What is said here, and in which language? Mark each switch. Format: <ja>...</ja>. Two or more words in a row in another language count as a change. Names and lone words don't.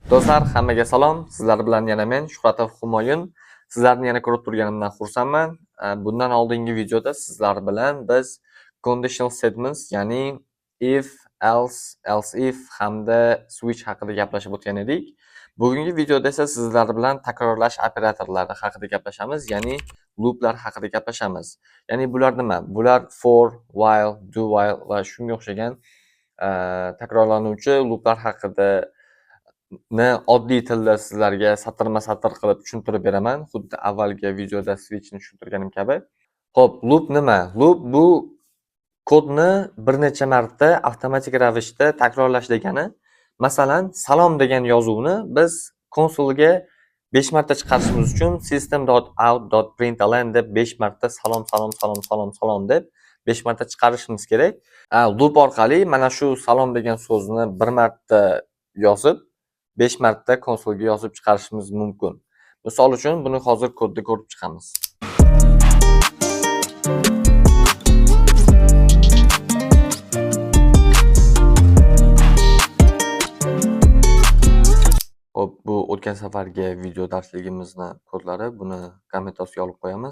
<uz>Do'stlar, hammaga salom. Sizlar bilan yana men Shuhratov Humoyun. Sizlarni yana ko'rib turganimdan xursandman. Bundan oldingi videoda sizlar bilan biz</uz> <en>conditional statements,</en> <uz>ya'ni</uz> <en>if, else if</en> <uz>hamda switch haqida gaplashib o'tgan edik. Bugungi videoda esa sizlar bilan takrorlash operatorlari haqida gaplashamiz, ya'ni looplar haqida gaplashamiz. Ya'ni bular nima? Bular</uz> <en>for, while, do while</en> <uz>va shunga o'xshagan takrorlanuvchi looplar haqida oddiy tilda sizlarga satrma-satr qilib tushuntirib beraman, xuddi avvalgi videoda switchni tushuntirganim kabi. Xo'p, loop nima? Loop bu kodni bir necha marta avtomatik ravishda takrorlash degani. Masalan, salom degan yozuvni biz konsolga 5 marta chiqarishimiz uchun system.out.println deb 5 marta salom deb 5 marta chiqarishimiz kerak. Loop orqali mana shu salom degan so'zni bir marta yozib 5 marta konsolga yozib chiqarishimiz mumkin. Misol uchun buni hozir kodda ko'rib chiqamiz. Xo'p, bu o'tgan safargi video darsligimizni kodlari, buni komment ostiga olib qo'yamiz.</uz>